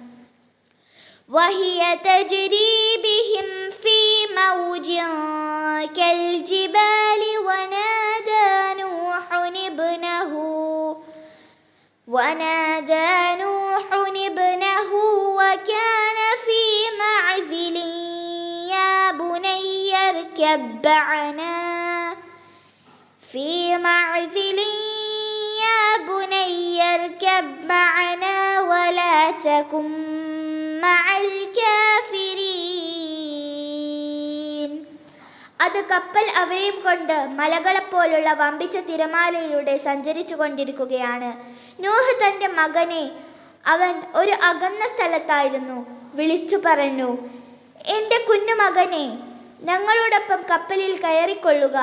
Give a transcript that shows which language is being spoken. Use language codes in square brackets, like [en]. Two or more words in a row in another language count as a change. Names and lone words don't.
[ar] وهي تجري بهم في موج كالجبال ونادى نوح ابنه وكان في معزل يا بني اركب معنا اركب معنا ولا تكن مع الكافرين. [ml] അത് കപ്പൽ അവരെയും കൊണ്ട് മലകളെപ്പോലുള്ള വമ്പിച്ച തിരമാലയിലൂടെ സഞ്ചരിച്ചു കൊണ്ടിരിക്കുകയാണ്. നൂഹ് തൻ്റെ മകനെ, അവൻ ഒരു അകന്ന സ്ഥലത്തായിരുന്നു, വിളിച്ചു പറഞ്ഞു, എൻ്റെ കുഞ്ഞുമകനെ, ഞങ്ങളോടൊപ്പം കപ്പലിൽ കയറിക്കൊള്ളുക.